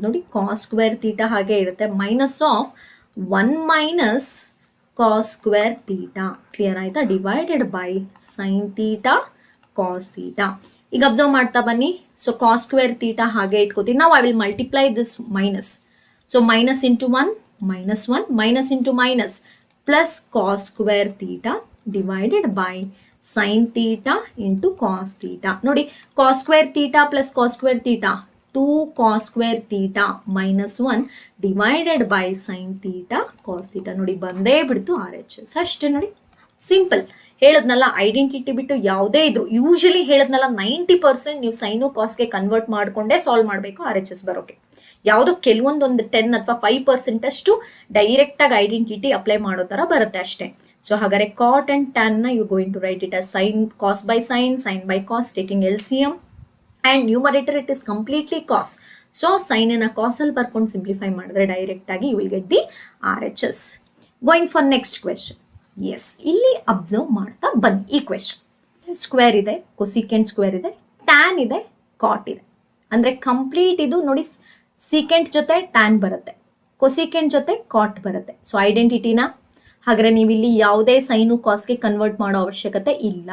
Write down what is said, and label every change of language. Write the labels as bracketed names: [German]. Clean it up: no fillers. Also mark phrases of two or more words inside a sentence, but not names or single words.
[Kannada] ನೋಡಿ [English] cos square theta [Kannada] ಹಾಗೆ ಇರುತ್ತೆ, [English] minus of 1 minus cos square theta. [Kannada] ಕ್ಲಿಯರ್ ಆಯ್ತಾ? [English] divided by sin theta cos theta. [Kannada] ಈಗ ಅಬ್ಸರ್ವ್ ಮಾಡ್ತಾ ಬನ್ನಿ. ಸೊ [English] cos square theta [Kannada] ಹಾಗೆ ಇಟ್ಕೋತೀನಿ. [English] ನಾವು I will multiply this minus. so minus into 1 minus 1 minus into minus plus cos square theta divided by sin theta into cos theta. ನೋಡಿ cos square theta plus cos square theta 2 cos square theta minus 1 divided by sin theta cos theta. [Kannada] ನೋಡಿ ಬಂದೇ ಬಿಡ್ತು RHS. ಅಷ್ಟೇ ನೋಡಿ, ಸಿಂಪಲ್. ಹೇಳದ್ನಲ್ಲ, ಐಡೆಂಟಿಟಿ ಬಿಟ್ಟು ಯಾವುದೇ ಇದ್ರು ಯೂಶಲಿ ಹೇಳದ್ನಲ್ಲ 90% ನೀವು ಸೈನು ಕಾಸ್ಗೆ ಕನ್ವರ್ಟ್ ಮಾಡ್ಕೊಂಡೇ ಸಾಲ್ವ್ ಮಾಡಬೇಕು RHS ಬರೋಕೆ. ಯಾವುದೋ ಕೆಲವೊಂದೊಂದು 10 ಅಥವಾ 5% ಅಷ್ಟು ಡೈರೆಕ್ಟ್ ಆಗಿ ಐಡೆಂಟಿಟಿ ಅಪ್ಲೈ ಮಾಡೋ ತರ ಬರುತ್ತೆ ಅಷ್ಟೇ. [English] ಸೊ ಹಾಗಾದ್ರೆ cot and tan ನ you going to write it as sin cos by sin, sin by cos, taking LCM and numerator it is completely cos. [Kannada] ಸೊ sin ಅನ್ನ cos ಅಲ್ಲಿ ಬರ್ಕೊಂಡು ಸಿಂಪ್ಲಿಫೈ ಮಾಡಿದ್ರೆ ಡೈರೆಕ್ಟ್ ಆಗಿ [English] you will get the RHS. going for next question. [Kannada] ಎಸ್, ಇಲ್ಲಿ ಅಬ್ಸರ್ವ್ ಮಾಡ್ತಾ ಬನ್ನಿ. ಈ ಕ್ವೆಶ್ಚನ್ ಸ್ಕ್ವೇರ್ ಇದೆ, ಕೊಸಿಕೆಂಟ್ ಸ್ಕ್ವೇರ್ ಇದೆ, ಟ್ಯಾನ್ ಇದೆ, ಕಾಟ್ ಇದೆ. ಅಂದ್ರೆ ಕಂಪ್ಲೀಟ್ ಇದು ನೋಡಿ, ಸೀಕೆಂಟ್ ಜೊತೆ ಟ್ಯಾನ್ ಬರುತ್ತೆ, ಕೊಸಿಕೆಂಟ್ ಜೊತೆ ಕಾಟ್ ಬರುತ್ತೆ. ಸೊ ಐಡೆಂಟಿಟಿನ ಹಾಗಾದ್ರೆ ನೀವು ಇಲ್ಲಿ ಯಾವುದೇ ಸೈನು ಕಾಸ್ಗೆ ಕನ್ವರ್ಟ್ ಮಾಡೋ ಅವಶ್ಯಕತೆ ಇಲ್ಲ.